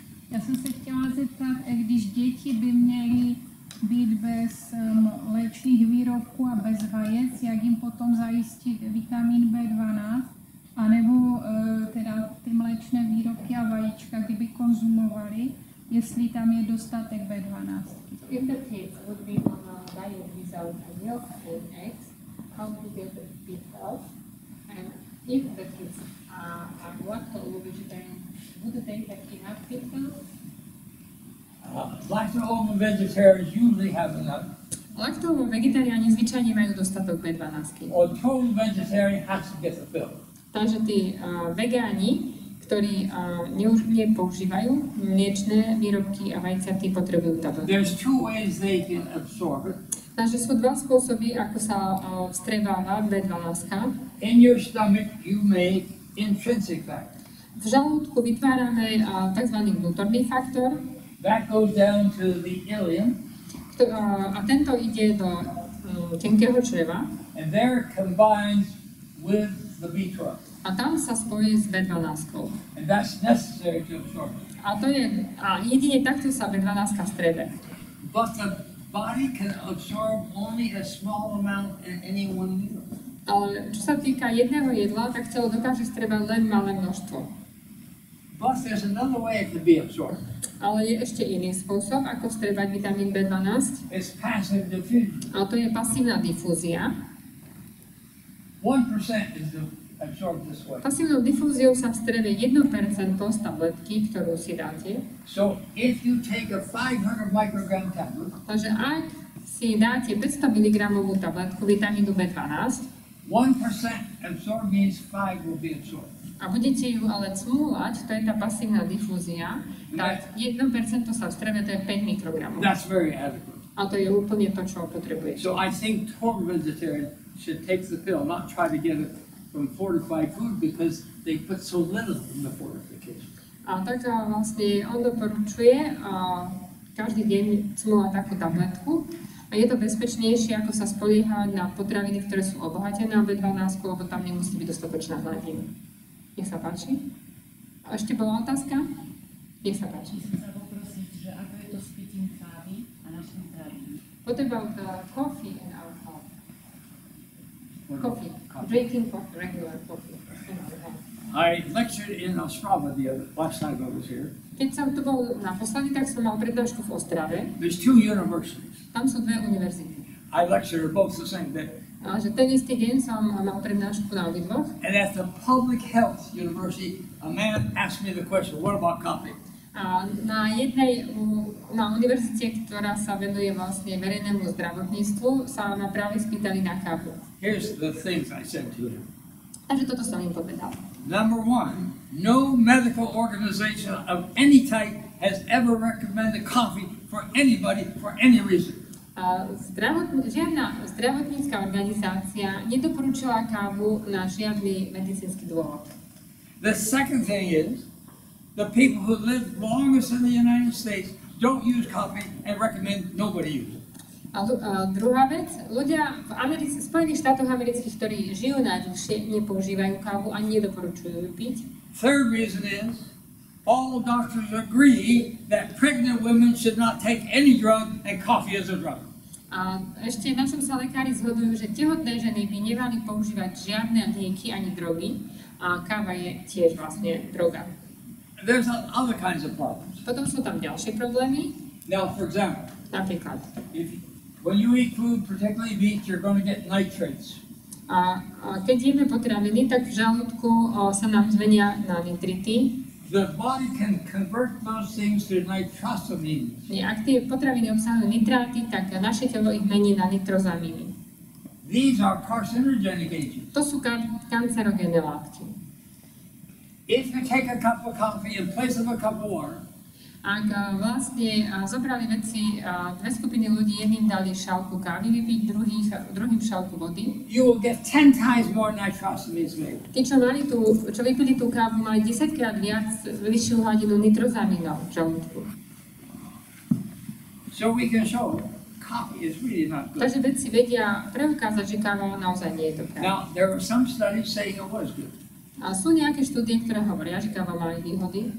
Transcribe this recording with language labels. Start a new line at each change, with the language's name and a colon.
Czech: Já jsem se chtěla zeptat, když děti by měly být bez mléčných výrobků a bez vajec, jak jim potom zajistit vitamin B12, anebo teda ty mléčné výrobky a vajíčka, kdyby konzumovali, jestli tam je dostatek B12.
English: If the kids would be on a diet without milk and eggs, how to get the B12? And if the kids are lacto-vegetarian, would they have enough B12? Lacto-vegetarians usually have enough.
Slovak: Lacto-vegetariáni zvyčajne majú dostatok B12.
English: Or total vegetarian has to get the pill.
Slovak: Takže tí vegáni, ktorí nepoužívajú mliečne výrobky a vajcia, tí potrebujú tabletky.
English: There's 2 ways they can absorb it.
Slovak: Takže sú 2 spôsoby, ako sa vstrebáva B12.
English: In your stomach, you make intrinsic factor.
Slovak: V žalúdku vytvárame tzv. Vnútorný faktor
English: That goes down to the ileum,
Slovak: a tento ide do tenkého čreva
English: and there combines with the B12.
Slovak: a tam sa spojí s B12.
English: And that's necessary to absorb it.
Slovak: A jedine takto sa B12 strebe.
English: But the body can absorb only a small amount in any one meal.
Slovak: Ale čo sa týka jedného jedla, tak telo dokáže strebať len malé množstvo.
English: But there's another way it can be absorbed.
Slovak: Ale je ešte iný spôsob, ako vstrebať vitamín B12.
English: It's passive diffusion.
Slovak: A to je pasívna difúzia.
English: 1% is absorbed this way.
Slovak: Pasívnou difúziou sa vstrebe 1% z tabletky, ktorú si dáte.
English: So if you take a 500 microgram tablet,
Slovak: Takže ak si dáte 500 mg tabletku vitamínu B12,
English: 1% absorb means 5 will be absorbed.
Slovak: A budete ju ale cmúľať, to je tá pasívna difúzia, tak 1% sa vstrebia, to je 5 mikrogramov.
English: That's very adequate.
Slovak: A to je úplne to, čo potrebuješ.
English: So I think total vegetarian should take the pill, not try to get it from fortified food because they put so little in the fortification.
Slovak: A tak vlastne on doporučuje každý deň cmúľať takú tabletku. A je to bezpečnejšie, ako sa spoliehať na potraviny, ktoré sú obohatené o B12, lebo tam nemusí byť dostatočná hladina. Nech sa páči. A ešte bola otázka? Nech sa páči. Chcem sa poprosiť, že ako je to s pitím kávy a našim zdravím?
English: What about coffee and alcohol? Coffee. Drinking coffee, regular coffee. I lectured in Ostrava last time I was here.
Slovak: Keď som tu bol naposledy, tak som mal prednášku v Ostrave.
English: There's 2 universities.
Slovak: Tam sú 2 univerzity.
English: I lectured at both the same day.
Slovak: A že ten istý deň som mal prednášku na obidvoch.
English: And at the public health university, a man asked me the question, what about coffee?
Slovak: A na univerzite, ktorá sa venuje vlastne verejnému zdravotníctvu, sa ma práve spýtali na kávu.
English: Here's the things I said to him.
Slovak: Takže toto som im povedal.
English: Number 1, no medical organization of any type has ever recommended coffee for anybody for any reason.
Slovak: Žiadna zdravotnícka organizácia nedoporučila kávu na žiadny medicínsky dôvod.
English: The second thing is, the people who live longest in the United States don't use coffee and recommend nobody use it.
Slovak: A druhá vec, ľudia v Spojených štátoch amerických, ktorí žijú najdlhšie, nepoužívajú kávu a nedoporučujú ju piť.
English: Third reason is, all doctors agree that pregnant women should not take any drug and coffee is a drug.
Slovak: A ešte na čom sa lekári zhodujú, že tehotné ženy by nemali používať žiadne lieky ani drogy a káva je tiež vlastne droga.
English: There's other kinds of problems.
Slovak: Potom sú tam ďalšie problémy.
English: Now, for example,
Slovak: Napríklad,
English: when you eat food, particularly meat, you're going to get nitrates.
Slovak: a keď jeme potraviny, tak v žalúdku sa nám zmenia na nitrity.
English: The body can convert those things to nitrosamines.
Slovak: Ak tie potraviny obsahujú nitráty, tak naše telo ich mení na nitrozamíny.
English: These are carcinogenic agents.
Slovak: To sú kancerogénne látky.
English: If you take a cup of coffee in place of a cup of water,
Slovak: Ak vlastne zobrali vedci 2 skupiny ľudí, jedným dali šálku kávy vypiť, druhým šálku vody.
English: you will get 10 times more nitrosamines made.
Slovak: Tí, čo vypili tú kávu, mali 10-krát viac vyššiu hladinu nitrozamínov v žalúdku.
English: So we can show coffee is really not good.
Slovak: Takže vedci vedia preukázať, že káva naozaj nie je dobrá.
English: Now, there are some studies saying it was good.
Slovak: A sú nejaké štúdie, ktoré hovoria, že káva má aj výhody.